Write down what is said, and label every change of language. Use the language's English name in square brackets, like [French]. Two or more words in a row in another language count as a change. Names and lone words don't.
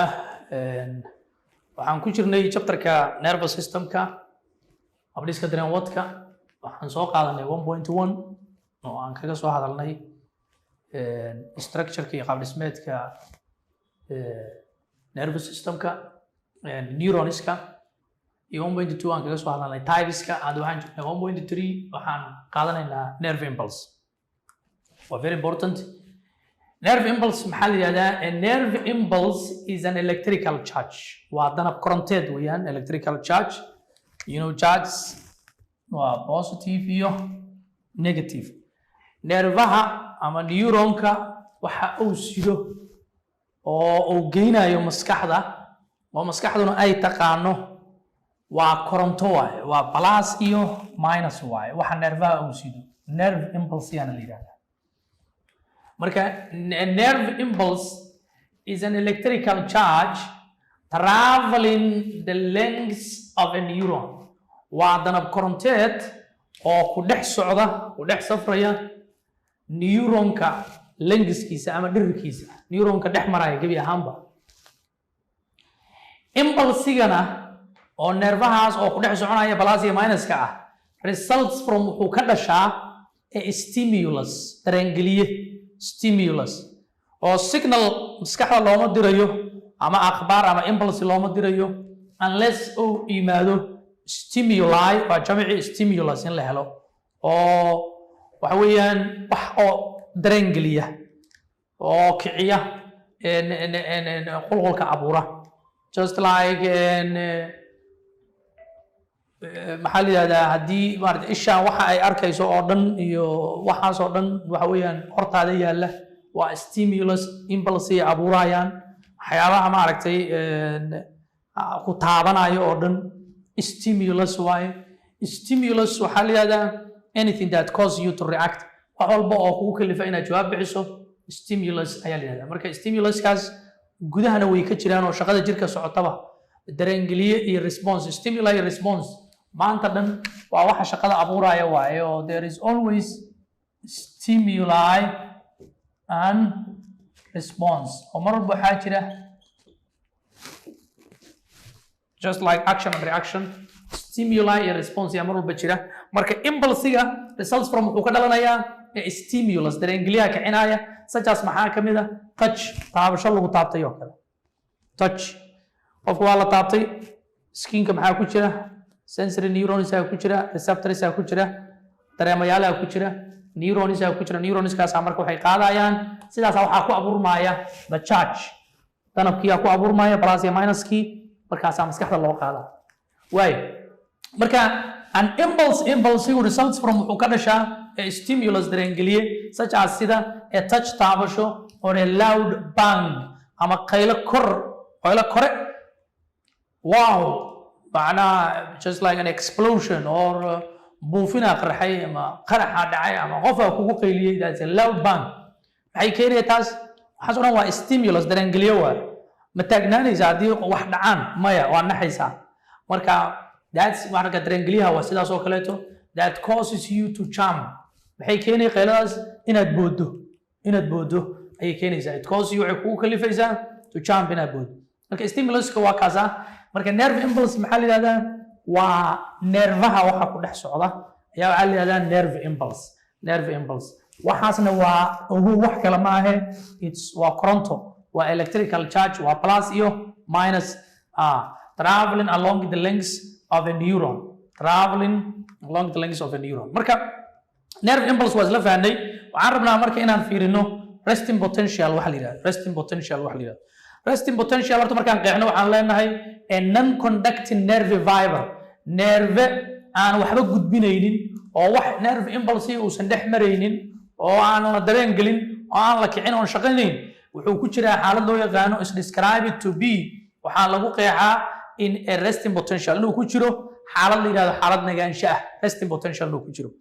[Somali] Waxaan ku jirnay chapterka [English] nervous systemka [Somali] habdhiska dareenwadka waxaan soo qaadanay 1.1 oo aan kaga soo hadalnay structure-ka iyo qaab dhismeedka nervous systemka neuronska iyo 1.2 aan kaga soo hadalnay typeska aad waxaan jirnay 1.3 waxaan qaadanaynaa [English] nerve impulse. Very important. Nerve impulse [Somali] maxaa la yiraahdaa? [English] A nerve impulse is an electrical charge. [Somali] Waa danab koronteed weeyaan, [English] electrical charge. You know, charges waa positive iyo negative. [Somali] Nervaha ama neuronka waxa uu sido oo uu geynayo maskaxda oo maskaxduna ay taqaano waa koronto waaye, waa plus iyo minus waaye. Waxa nervaha uu sido [English] nerve impulse [Somali] yana la yiraahdaa. Marka, [English] a nerve impulse is an electrical charge traveling the length of a neuron. [Somali] Waa danab koronteed oo ku dhex socda, ku dhex safraya neuronka lengthkiisa ama dhirirkiisa. Neuronka dhex maraya gebi ahaanba. Impulsigana oo nervahaas oo ku dhex soconaya plus iyo minuska ah [English] results from [Somali] wuxuu ka dhashaa [English] a stimulus, [Somali] dareen-geliye. Stimulus or signal maskaxda looma dirayo ama akhbaar ama impulse looma dirayo unless uu yimaado stimuli waa jamici stimulus in la helo oo waxa weeyaan wax oo dareen geliya oo kiciya qulqulka abuura [English] just like [Somali] maxaa la yiraahdaa haddii maaragtay ishaan waxa ay arkayso oo dhan iyo waxaas oo dhan waxa weeyaan hortaada yaalla waa stimulus impulse ay abuurayaan waxyaabaha maaragtay ku taabanayo oo dhan stimulus waaye. [English] Stimulus [Somali] waxaa la yiraahdaa [English] anything that causes you to react, [Somali] wax walba oo kugu kalifa inaad jawaab bixiso stimulus ayaa la yiraahdaa. Marka stimuluskaas gudahana way ka jiraan oo shaqada jirka socotaba dareen-geliye iyo response, stimuli iyo response maanta dhan waa waxa shaqada abuuraya waaye oo [English] there is always stimuli and response [Somali] oo mar walba waxaa jira [English] just like action and reaction [Somali] stimuli iyo response yaa mar walba jira. Marka impulsiga [English] results from [Somali] wuxuu ka dhalanayaa stimulus dareen-geliyaha kicinaya [English] such as [Somali] maxaa ka mid ah touch, taabasho lagu taabtay oo kale touch. qofku waa la taabtay skinka maxaa ku jira [English] sensory neurons [Somali] ku jira receptors ku jira dareemayaal ku jira neurons ku jira neuronskaas marka waxay qaadayaan sidaas waxa ku abuurmaya [English] the charge [Somali] danabkii ku abuurmaya plus iyo minus kii markaas maskaxda loo qaada way. Marka [English] an impulse results from [Somali] wuxuu ka dhashaa [English] a stimulus [Somali] dareen-geliye such as sida [English] a touch [Somali] taabasho [English] or a loud bang [Somali] ama qaylo kore. [English] Wow, معناها just like an explosion or [Somali] buufina qarxay ama qaraxa dhacay ama qof kugu qayliyay [English] that's a loud bang. [Somali] Maxay keenay taas? Waxa soo dhan waa stimulus dareen-geliye waa. Ma taagnaanaysa haddii wax dhacaan maya waa naxaysa. Marka that's marka dareen-geliyaha waa sidaas oo kaleeto [English] that causes you to jump. [Somali] Maxay keenay qayladaas inaad boodo ayay keenaysaa. [English] It causes you [Somali] waxay kugu kalifaysaa [English] to jump [Somali] inaad boodo. Marka stimuluska waa kaasa. Marka [English] nerve impulse [Somali] maxaa la yiraahdaa? Waa nervaha waxa ku dhex socda ayaa waxaa la yiraahdaa [English] nerve impulse. [Somali] Waxaasna waa ugu wax kale ma aha waa koronto, waa [English] electrical charge, [Somali] waa plus iyo minus [English] traveling along the length of a neuron. [Somali] Marka nerve impulse waa isla fahnay. Waxaan rabnaa marka inaan fiirino resting potential waxa la yiraahdaa. [English] Resting potential [Somali] horta markaan qeexno waxaan leenahay [English] a non-conducting nerve fiber, [Somali] nerve aan waxba gudbinaynin oo wax [English] nerve impulse [Somali] uusan dhex maraynin oo aan la dareen gelin oo aan la kicin oo shaqaynayn wuxuu ku jiraa xaalad loo yaqaano [English] is described to be [Somali] waxaa lagu qeexaa [English] in a resting potential [Somali] inuu ku jiro xaalad la yiraahdo xaalad nagaansho ah [English] resting potential [Somali] inuu ku jiro.